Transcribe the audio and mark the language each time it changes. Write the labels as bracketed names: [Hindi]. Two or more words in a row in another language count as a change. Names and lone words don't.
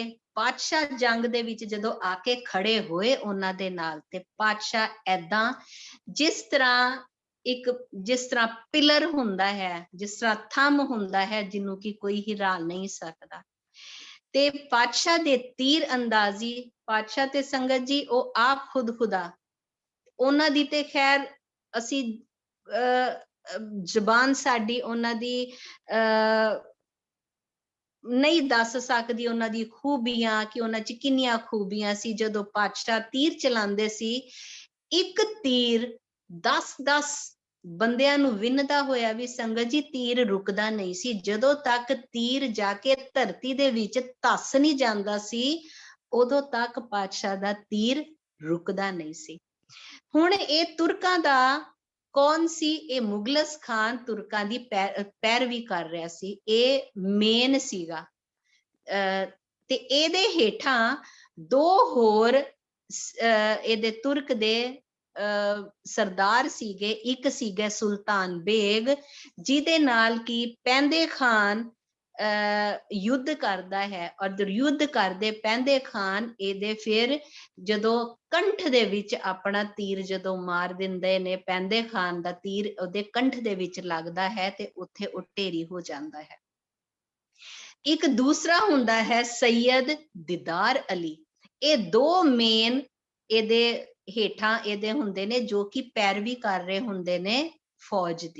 [Punjabi] ਪਾਤਸ਼ਾਹ ਜੰਗ ਦੇ ਵਿੱਚ ਜਦੋਂ ਆ ਕੇ ਖੜੇ ਹੋਏ ਉਹਨਾਂ ਦੇ ਨਾਲ, ਤੇ ਪਾਤਸ਼ਾਹ ਏਦਾਂ ਜਿਸ ਤਰ੍ਹਾਂ ਪਿਲਰ ਹੁੰਦਾ ਹੈ, ਜਿਸ ਤਰ੍ਹਾਂ ਥੰਮ ਹੁੰਦਾ ਹੈ, ਜਿਹਨੂੰ ਕਿ ਕੋਈ ਹਿਲਾ ਨਹੀਂ ਸਕਦਾ। ਤੇ ਪਾਤਸ਼ਾਹ ਦੇ ਤੀਰ ਅੰਦਾਜ਼ੀ, ਪਾਤਸ਼ਾਹ ਤੇ ਸੰਗਤ ਜੀ ਉਹ ਆਪ ਖੁਦ ਖੁਦਾ, ਉਹਨਾਂ ਦੀ ਤੇ ਖੈਰ ਅਸੀਂ ਜ਼ੁਬਾਨ ਸਾਡੀ ਉਹਨਾਂ ਦੀ ਨਹੀਂ ਦੱਸ ਸਕਦੀ ਉਨ੍ਹਾਂ ਦੀ ਖੂਬੀਆਂ ਕਿ ਉਨ੍ਹਾਂ ਚ ਕਿੰਨੀਆਂ ਖੂਬੀਆਂ ਸੀ। ਜਦੋਂ ਪਾਤਸ਼ਾਹ ਤੀਰ ਚਲਾਂਦੇ ਸੀ, ਇੱਕ ਤੀਰ 10-10 ਬੰਦਿਆਂ ਨੂੰ ਵਿੰਨਦਾ ਹੋਇਆ ਵੀ ਸੰਗਤ ਜੀ ਤੀਰ ਰੁਕਦਾ ਨਹੀਂ ਸੀ। ਜਦੋਂ ਤੱਕ ਤੀਰ ਜਾ ਕੇ ਧਰਤੀ ਦੇ ਵਿੱਚ ਧੱਸ ਨਹੀਂ ਜਾਂਦਾ ਸੀ, ਉਦੋਂ ਤੱਕ ਪਾਤਸ਼ਾਹ ਦਾ ਤੀਰ ਰੁਕਦਾ ਨਹੀਂ ਸੀ। ਹੁਣ ਇਹ ਤੁਰਕਾਂ ਦਾ ਕੌਣ ਸੀ? ਇਹ ਮੁਗਲਸ ਖਾਨ ਤੁਰਕਾਂ ਦੀ ਪੈਰਵੀ ਕਰ ਰਿਹਾ ਸੀ। ਇਹ ਮੇਨ ਸੀਗਾ। ਤੇ ਇਹਦੇ ਹੇਠਾਂ ਦੋ ਹੋਰ ਇਹਦੇ ਤੁਰਕ ਦੇ ਸਰਦਾਰ ਸੀਗੇ। ਇੱਕ ਸੀਗਾ ਸੁਲਤਾਨ ਬੇਗ, ਜਿਹਦੇ ਨਾਲ ਕੀ ਪੈਂਦੇ ਖਾਨ [Hindi] युद्ध करता है। और युद्ध करते [Punjabi] पैंदे खान ਇਹਦੇ ਫਿਰ ਜਦੋਂ ਕੰਠ ਦੇ ਵਿੱਚ ਆਪਣਾ ਤੀਰ ਜਦੋਂ ਮਾਰ ਦਿੰਦੇ ਨੇ, ਪੈਂਦੇ ਖਾਨ ਦਾ ਤੀਰ ਉਹਦੇ ਕੰਠ ਦੇ ਵਿੱਚ ਲੱਗਦਾ ਹੈ ਤੇ ਉੱਥੇ ਉਹ ਢੇਰੀ ਹੋ ਜਾਂਦਾ ਹੈ। ਇੱਕ ਦੂਸਰਾ ਹੁੰਦਾ ਹੈ ਸੈयद ਦੀਦਾਰ ਅਲੀ। ਇਹ ਦੋ ਮੇਨ ਇਹਦੇ ਹੇਠਾਂ ਇਹਦੇ ਹੁੰਦੇ ਨੇ ਜੋ ਕਿ ਪੈਰਵੀ ਕਰ ਰਹੇ ਹੁੰਦੇ ਨੇ ਫੌਜ ਦੀ।